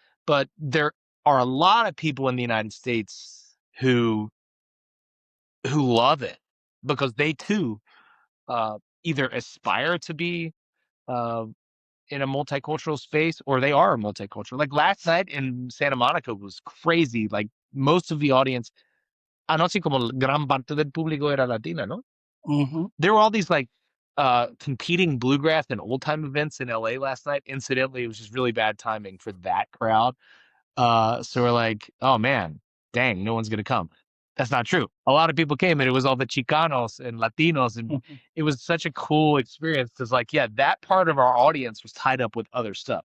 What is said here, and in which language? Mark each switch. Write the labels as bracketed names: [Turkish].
[English] But there are a lot of people in the United States who love it, because they too either aspire to be in a multicultural space, or they are multicultural. Like last night in Santa Monica was crazy. Like most of the audience, [Spanish] así como gran parte del público era latina, ¿no? Mm-hmm. [English] There were all these like competing bluegrass and old time events in LA last night. Incidentally, it was just really bad timing for that crowd. So we're like, oh man, dang, no one's gonna come. That's not true. A lot of people came, and it was all the Chicanos and Latinos, and it was such a cool experience, because like, yeah, that part of our audience was tied up with other stuff.